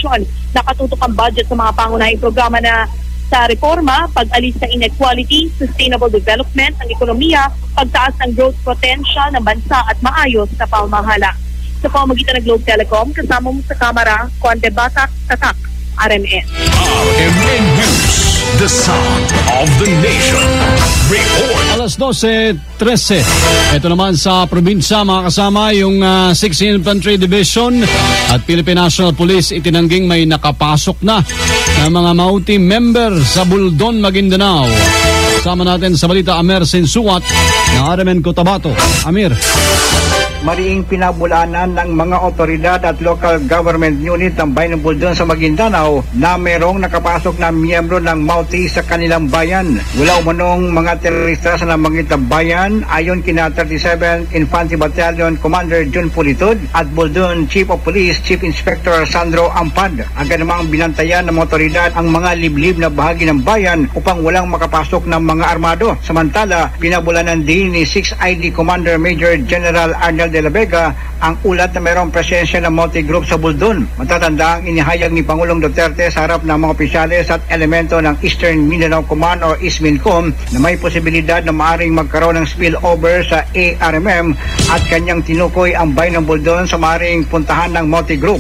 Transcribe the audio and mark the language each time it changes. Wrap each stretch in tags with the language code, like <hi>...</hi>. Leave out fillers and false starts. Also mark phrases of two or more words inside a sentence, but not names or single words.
<tl>Nakatutok ang budget sa mga pangunahing programa na sa reforma, pag-alis sa inequality,</tl> <en>sustainable development</en> <tl>ng ekonomiya, pagtaas ng</tl> <en>growth potential</en> <tl>ng bansa at maayos na pamamahala. Sa pamamagitan ng Globe Telecom, kasama mo sa kamera, Conde Batak, Tatak, RMN.</tl> <en>RMN News, the sound of the nation. Report.</en> <tl>Alas 12:13. Ito naman sa probinsya, mga kasama, yung 6th Infantry Division at Philippine National Police itinangging may nakapasok na mga Mauti member sa Buldon, Maguindanao. Kasama natin sa balita, Amer Sinsuat ng RMN Cotabato. Amir. Mariing pinabulanan ng mga otoridad at</tl> <en>local government unit</en> <tl>ng Bayan ng Buldon sa Maguindanao na merong nakapasok na miyembro ng Mauti sa kanilang bayan. Wala umanong mga terorista sa nabanggit na bayan ayon kina 37th Infantry Battalion Commander Jun Pulitud at Buldon Chief of Police Chief Inspector Sandro Ampad. Agad namang binantayan ng otoridad ang mga liblib na bahagi ng bayan upang walang makapasok ng mga armado. Samantala, pinabulanan din ni 6th ID Commander Major General Arnel de la Vega ang ulat na mayroong presensya ng multi-group sa Buldon. Matatanda ang inihayag ni Pangulong Duterte sa harap ng mga opisyales at elemento ng Eastern Mindanao Command o ISMINCOM na may posibilidad na maaring magkaroon ng spillover sa ARMM at kanyang tinukoy ang bayan ng Buldon sa maaring puntahan ng multi-group.</tl>